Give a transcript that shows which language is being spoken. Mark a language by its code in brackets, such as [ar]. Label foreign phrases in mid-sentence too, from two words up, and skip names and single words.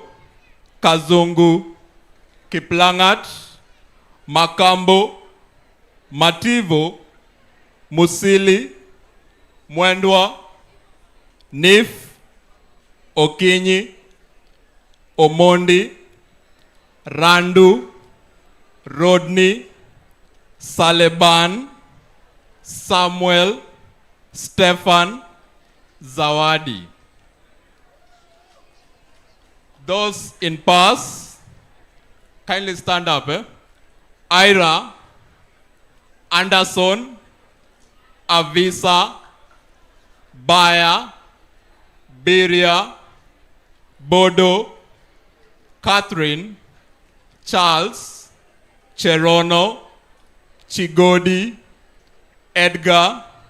[en] Kazungu, Kiplangat, Makambo, Mativo, Musili, Mwendwa, Nif, Okinyi, Omondi, Randu, Rodney, Saleban, Samuel, Stefan, Zawadi. Those in pass, kindly stand up. Ira, Anderson, Avisa, Baya, Beria, Bodo, Catherine, Charles, Cherono, Chigodi, Edgar,